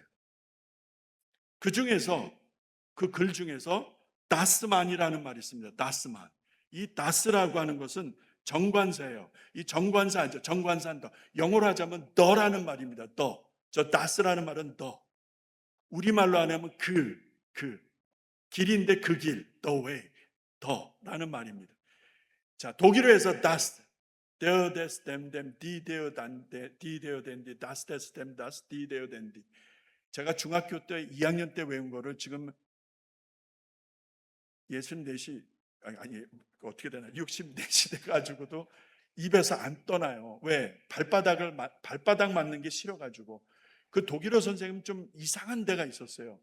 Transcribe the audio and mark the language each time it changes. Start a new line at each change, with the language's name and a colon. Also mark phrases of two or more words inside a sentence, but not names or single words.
Korean: 그 중에서 그 글 중에서 다스만이라는 말이 있습니다. 다스만. 이 다스라고 하는 것은 정관사예요. 이 정관사죠. 정관사인다. 영어로 하자면 더라는 말입니다. 더. 저 다스라는 말은 더. 우리말로 하면 그 길인데 그 길,
English: the way,
Korean: 더라는 말입니다. 자, 독일어 해서
German: das, der des dem die der dann die der denn die das des dem das die der denn die.
Korean: 제가 중학교 때 2학년 때 외운 거를 지금 64시 아니 어떻게 되나 64시 돼 가지고도 입에서 안 떠나요. 왜? 발바닥 맞는 게 싫어 가지고. 그 독일어 선생님 좀 이상한 데가 있었어요.